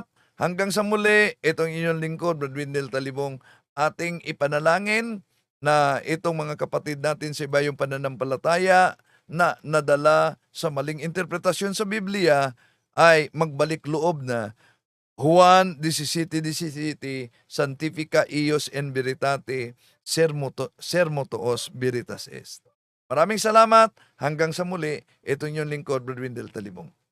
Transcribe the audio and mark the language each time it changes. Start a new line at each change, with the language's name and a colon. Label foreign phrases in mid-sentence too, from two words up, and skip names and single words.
Filipino: Hanggang sa muli, itong inyong lingkod, Brad Wendell Talibong, ating ipanalangin na itong mga kapatid natin sa ibayong pananampalataya na nadala sa maling interpretasyon sa Biblia ay magbalik loob na. Juan 17:17,
Latin: Sanctifica ios en veritate, sermo tuos veritas est.
Filipino: Maraming salamat. Hanggang sa muli, itong inyong lingkod, Brad Wendell Talibong.